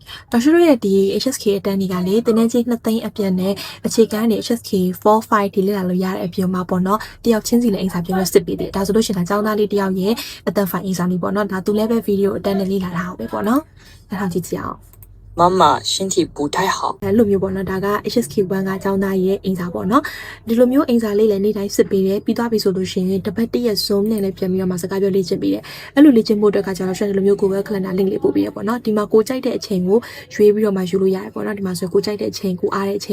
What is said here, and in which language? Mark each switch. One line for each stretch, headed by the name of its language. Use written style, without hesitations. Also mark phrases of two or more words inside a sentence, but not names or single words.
Burmese: တော်ရှိတို့ရဲ့ဒီ HSK အတန်းတွေကလေတင်းနေချင်း2သိန်းအပြည့်နဲ့အခြေခံနေ HSK 4-5ဒီလေ့လာလို့ရတဲ့အပြင်မှာပေါ့နော်တယောက်ချင်းစီလည်းအင်စာပြောလို့စစ်ပေးတယ်ဒါဆိုလို့ရှိရင်ကျောင်းသားလေးတယောက်ရဲ့အတန်းဖိုင်အင်စာလေးပေါ့နော်ဒါသူလည်းပဲဗီဒီယိုအတန်းနဲ့လေ့လာတာပဲပေါ့နော်အဲ့ဒါကြည့်ကြအောင်
Chinese: 妈妈身体不太好。
Burmese: အဲ့လိုမျိုးပေါ့နော်ဒါက HSK1 ကကျောင်းသားရဲ့အင်စာပေါ့နော်ဒီလိုမျိုးအင်စာလေးလည်းနေ့တိုင်းစစ်ပေးတယ်ပြီးသွားပြီဆိုလို့ရှိရင်တစ်ပတ်တည့်ရက် Zoom နဲ့လည်းပြန်ပြီးတော့မှစကားပြောလေ့ကျင့်ပေးတယ်အဲ့လိုလေ့ကျင့် ဖို့အတွက်ကကျတော့ဒီလိုမျိုး Google Calendar link လေးပို့ပေးရပေါ့နော်ဒီမှာကိုကြိုက်တဲ့အချိန်ကိုရွေးပြီးတော့မှယူလို့ရတယ်ပေါ့နော်ဒီမှာဆိုကိုကြိုက်တဲ့အချိန်ကိုအားတဲ့အချိန်